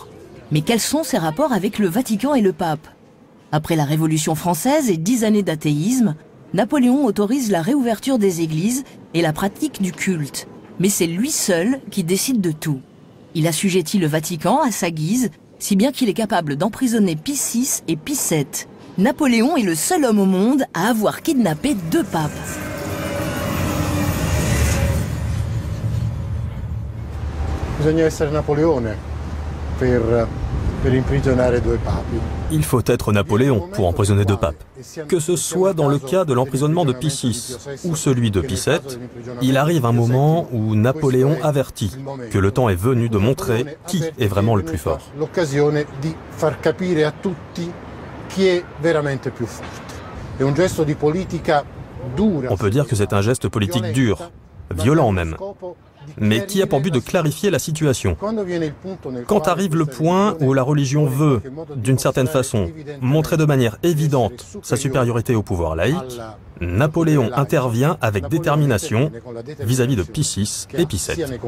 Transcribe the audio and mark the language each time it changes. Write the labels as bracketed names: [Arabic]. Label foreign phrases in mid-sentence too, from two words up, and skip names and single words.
[French] Mais quels sont ses rapports avec le Vatican et le pape? Après la Révolution française et 10 années d'athéisme, Napoléon autorise la réouverture des églises et la pratique du culte. Mais c'est lui seul qui décide de tout. Il assujettit le Vatican à sa guise, si bien qu'il est capable d'emprisonner Pie VI et Pie VII. Napoléon est le seul homme au monde à avoir kidnappé 2 papes. [Italian] Bisogna essere Napoleone per imprigionare 2 papi. [French] Il faut être Napoléon pour emprisonner 2 papes. Que ce soit dans le cas de l'emprisonnement de Pie VI ou celui de Pie VII, il arrive un moment où Napoléon avertit que le temps est venu de montrer qui est vraiment le plus fort. [Italian] L'occasione di far capire a tutti chi è veramente più forte. È un gesto di politica dura. [French] On peut dire que c'est un geste politique dur, violent même, mais qui a pour but de clarifier la situation. Quand arrive le point où la religion veut, d'une certaine façon, montrer de manière évidente sa supériorité au pouvoir laïque, Napoléon intervient avec détermination vis-à-vis de Pie VI et Pie VII.